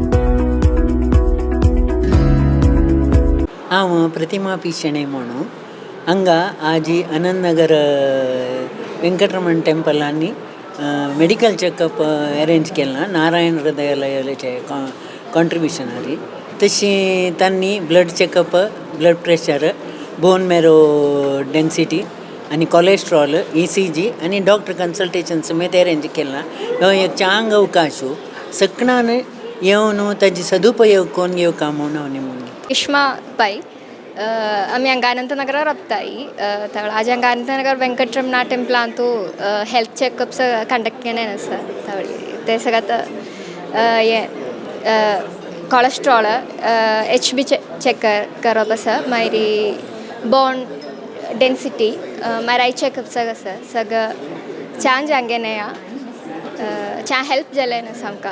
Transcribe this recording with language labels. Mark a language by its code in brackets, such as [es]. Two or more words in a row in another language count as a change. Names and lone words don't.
[kok] हांव प्रतिमा पिशेणे म्हणून हांगा आजी आनंदनगर वेंकटरमण टेंपल आनी [en] medical checkup [kok] अरेंज केला नारायण हृदयालयाचे कॉन्ट्रिब्युशन आनी तशी तांणी [en] blood checkup blood pressure bone marrow density [kok] आनी [en] cholesterol ECG [kok] आनी [en] doctor consultation [kok] समेत अरेंज केला. हो एक चांग अवकाश सगळ्यान येवन ताजी सदुपयोग करून घेवका म्हणून हांव नेमून इश्मा पै आम्ही ಹಂಗೆ ಅನಂತನಗರ ರಪ್ತಾಯಿ ತವಳ ಹಂಗೆ ಅನಂತನಗರ ವೆಂಕಟರಮಣ ಟೆಂಪಲ್ ಅಂತೂ [en] health checkups conduct [kok] केले सर तवळी ते सगळ्यात कोलेस्ट्रॉल HB चेक करप आसा मागीर [en] bone density [kok] मागीर [en] eye checkup [kok] सगळं छान जांगेने छान हेल्प जालें आमकां.